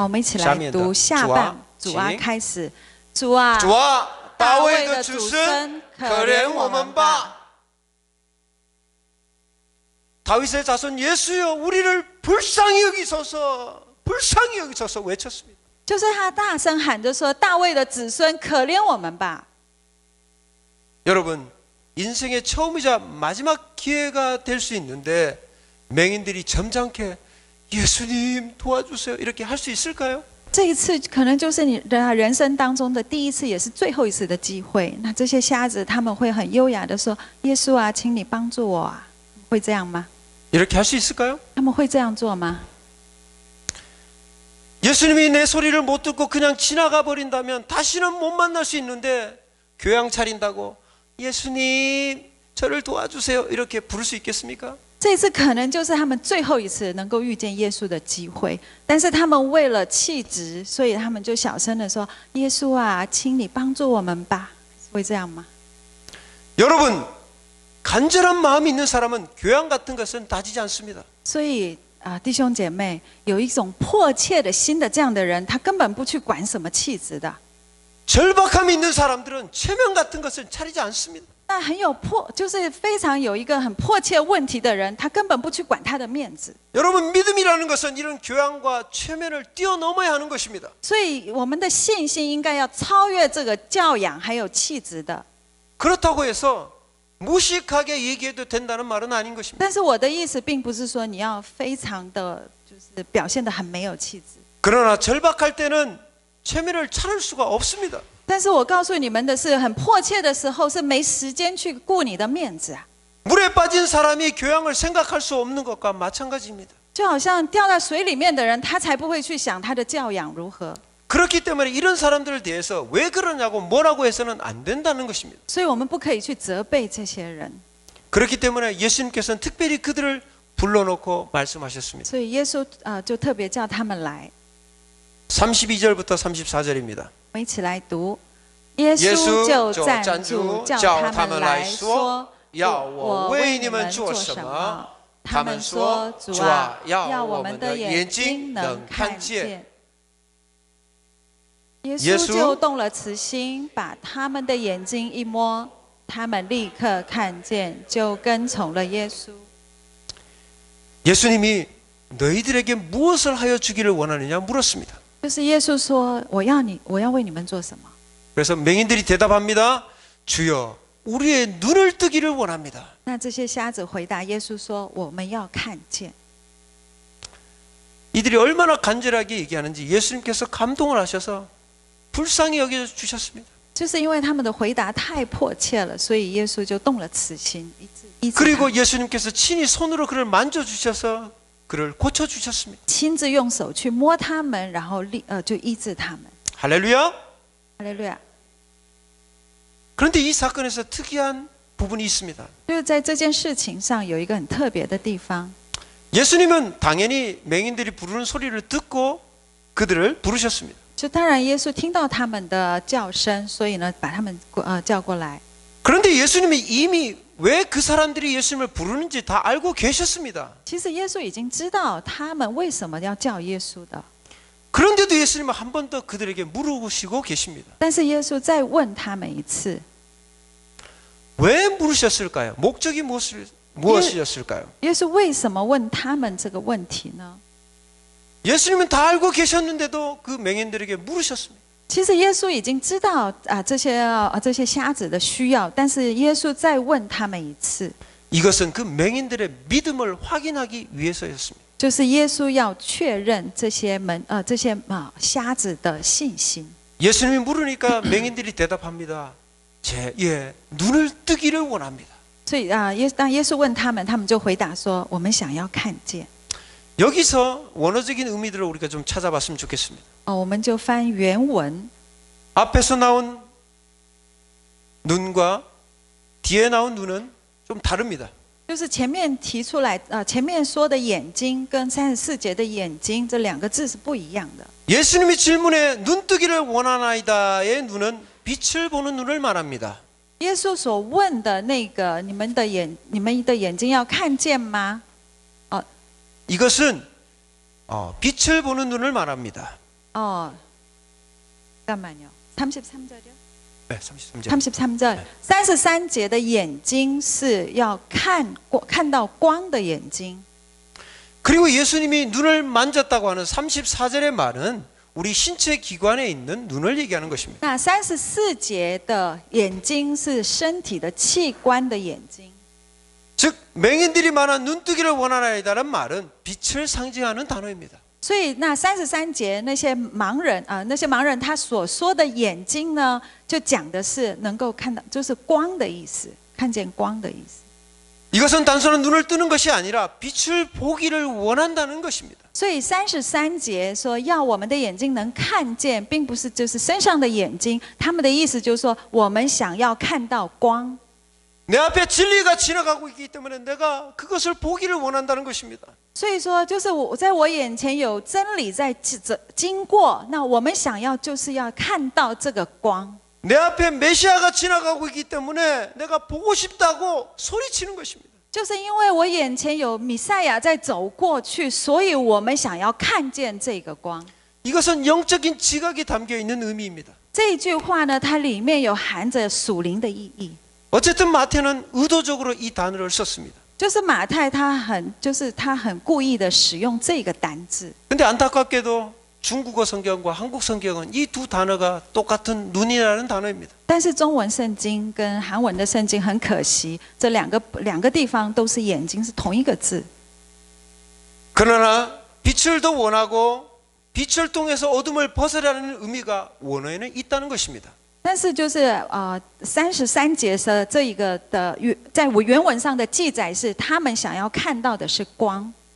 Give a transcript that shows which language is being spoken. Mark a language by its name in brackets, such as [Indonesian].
[Chinese] 好，我们一起来读下半。主啊，开始。主啊， [Korean] 주아 [Chinese] 大 [Korean] 다윗의 [Chinese] 卫的子子孙，可可怜怜我我们们吧吧！ [Korean] 다윗의 자손 예수여 우리를 불쌍히 여기소서 불쌍히 여기소서 외쳤습니다. [Chinese] 就是他大声喊着说：“大卫的子孙，可怜我们吧！” [Korean] 여러분 인생의 처음이자 마지막 기회가 될 수 있는데 맹인들이 점잖게 예수님 도와주세요 이렇게 할 수 있을까요? [Chinese] 这一次可能就是你的人生当中的第一次，也是最后一次的机会。那这些瞎子他们会很优雅的说：“耶稣啊，请你帮助我啊！” 会这样吗？ [Korean] 이렇게 할 수 있을까요? [Chinese] 他们会这样做吗？ [Korean] 예수님이 내 소리를 못 듣고 그냥 지나가 버린다면 다시는 못 만날 수 있는데 교양 차린다고 예수님 저를 도와주세요 이렇게 부를 수 있겠습니까? [Chinese] 这一次可能就是他们最后一次能够遇见耶稣的机会，但是他们为了气质，所以他们就小声的说：“耶稣啊，请你帮助我们吧。” 会这样吗？ [Korean] 여러분 간절한 마음이 있는 사람은 교양 같은 것은 따지지 않습니다. [Chinese] 所以弟兄姐妹，有一种迫切的心的这样的人，他根本不去管什么气质的。 [Korean] 절박함이 있는 사람들은 체면 같은 것을 차리지 않습니다. [Chinese] 那就是非常有一个很迫切问题的人，他根本不去管他的面子。 [Korean] 여러분 믿음이라는 것은 이런 교양과 체면을 뛰어넘어야 하는 것입니다. [Chinese] 所以我们的信心应该要超越这个教养还有气质的。 [Korean] 그렇다고 해서 무식하게 얘기해도 된다는 말은 아닌 것입니다. [Chinese] 但是我的意思并不是说你要非常的就是表现得很没有气质。 [Korean] 그러나 절박할 때는 체면을 차릴 수가 없습니다. [Chinese] 但是我告诉你们的是，很迫切的时候是没时间去顾你的面子啊。 [Korean] 물에 빠진 사람이 교양을 생각할 수 없는 것과 마찬가지입니다. [Chinese] 就好像掉到水里面的人，他才不会去想他的教养如何。 [Korean] 그렇기 때문에 이런 사람들에 대해서 왜 그러냐고 뭐라고 해서는 안 된다는 것입니다. [Chinese] 所以我们不可以去责备这些人。 [Korean] 그렇기 때문에 예수님께서는 특별히 그들을 불러놓고 말씀하셨습니다. [Chinese] 所以耶稣就特别叫他们来。 [Korean] 32절부터 34절입니다. [Chinese] 我们一起来读。耶稣就站住，叫他们来说：“要我为你们做什么？” 他们说：“主啊，要我们的眼睛能看见。” 耶稣就动了慈心，把他们的眼睛一摸，他们立刻看见，就跟从了耶稣。 [Korean] 예수님이 너희들에게 무엇을 하여 주기를 원하느냐 물었습니다. [Chinese] 就是耶稣说：“我要为你们做什么？” [Korean] 그래서 맹인들이 대답합니다. 주여, 우리의 눈을 뜨기를 원합니다. [Chinese] 那这些瞎子回答耶稣说：“我们要看见。” [Korean] 이들이 얼마나 간절하게 얘기하는지 예수님께서 감동을 하셔서 불쌍히 여겨 주셨습니다. [Chinese] 就是因为他们的回答太迫切了，所以耶稣就动了慈心，医治。 [Korean] 그리고 예수님께서 친히 손으로 그를 만져 주셔서 그를 고쳐 주셨습니다. [Chinese] 亲自用手去摸他们，然后就医治他们。 [Korean] 할렐루야. [Chinese] 哈利路亚。 [Korean] 그런데 이 사건에서 특이한 부분이 있습니다. [Chinese] 就是在这件事情上有一个很特别的地方。 [Korean] 예수님은 당연히 맹인들이 부르는 소리를 듣고 그들을 부르셨습니다. [Chinese] 就当然耶稣听到他们的叫声，所以呢把他们叫过来。 [Korean] 그런데 예수님이 이미 왜 그 사람들이 예수님을 부르는지 다 알고 계셨습니다. [Chinese] 其实耶稣已经知道他们为什么要叫耶稣的。 [Korean] 그런데도 예수님은 한 번 더 그들에게 물으시고 계십니다. [Chinese] 但是耶稣再问他们一次。 [Korean] 왜 물으셨을까요? 목적이 무엇이었을까요? [Chinese] 耶稣为什么问他们这个问题呢？ [Korean] 예수님은 다 알고 계셨는데도 그 맹인들에게 물으셨습니다. [Chinese] 其实耶稣已经知道这些瞎子的需要，但是耶稣再问他们一次。 [Korean] 이것은 그 맹인들의 믿음을 확인하기 위해서였습니다. [Chinese] 就是耶稣要确认这些瞎子的信心。 [Korean] 예수님이 물으니까 맹인들이 대답합니다. 눈을 뜨기를 원합니다. [Chinese] 所以当耶稣问他们，他们就回答说：“我们想要看见。” [Korean] 여기서 원어적인 의미들을 우리가 좀 찾아봤으면 좋겠습니다. [Chinese] 我们就翻原文。 [Korean] 앞에서 나온 눈과 뒤에 나온 눈은 좀 다릅니다. [Chinese] 就是前面提出来前面说的眼睛跟34节的眼睛这两个字是不一样的。 [Korean] 예수님이 질문에 눈뜨기를 원하나이다의 눈은 빛을 보는 눈을 말합니다. [Chinese] 耶稣所问的那个你们的眼睛要看见吗？ [Korean] 이것은 빛을 보는 눈을 말합니다. 잠깐만요. 33절이요? 네, 33절. 33절. [Chinese] 33节的眼睛是要看到光的眼睛。 [Korean] 그리고 예수님이 눈을 만졌다고 하는 34절의 말은 우리 신체 기관에 있는 눈을 얘기하는 것입니다. [Chinese] 那34节的眼睛是身体的器官的眼睛。 [Korean] 즉 맹인들이 말한 눈뜨기를 원하나이다라는 말은 빛을 상징하는 단어입니다. [Chinese] 所以那33节那些盲人他所说的眼睛呢，就讲的是能够看到，就是光的意思，看见光的意思。 [Korean] 이것은 단순한 눈을 뜨는 것이 아니라 빛을 보기를 원한다는 것입니다. [Chinese] 所以33节说要我们的眼睛能看见，并不是就是身上的眼睛，他们的意思就是说我们想要看到光。 [Korean] 내 앞에 진리가 지나가고 있기 때문에 내가 그것을 보기를 원한다는 것입니다. [Chinese] 所以说，就是在我眼前有真理在经过，那我们想要就是要看到这个光。 [Korean] 내 앞에 메시아가 지나가고 있기 때문에 내가 보고 싶다고 소리치는 것입니다. [Chinese] 就是因为我眼前有弥赛亚在走过去，所以我们想要看见这个光。 [Korean] 이것은 영적인 지각이 담겨 있는 의미입니다. [Chinese] 这句话呢，它里面有含着属灵的意义。 [Korean] 어쨌든 마태는 의도적으로 이 단어를 썼습니다. [Chinese] 就是马太他很故意的使用这个单字。 [Korean] 근데 안타깝게도 중국어 성경과 한국 성경은 이 두 단어가 똑같은 눈이라는 단어입니다. [Chinese] 但是中文圣经跟韩文的圣经很可惜，这两个地方都是眼睛是同一个字。 [Korean] 그러나 빛을 더 원하고 빛을 통해서 어둠을 벗으라는 의미가 원어에는 있다는 것입니다. [Chinese] 但是就是33节的这一个的在原文上的记载是，他们想要看到的是光。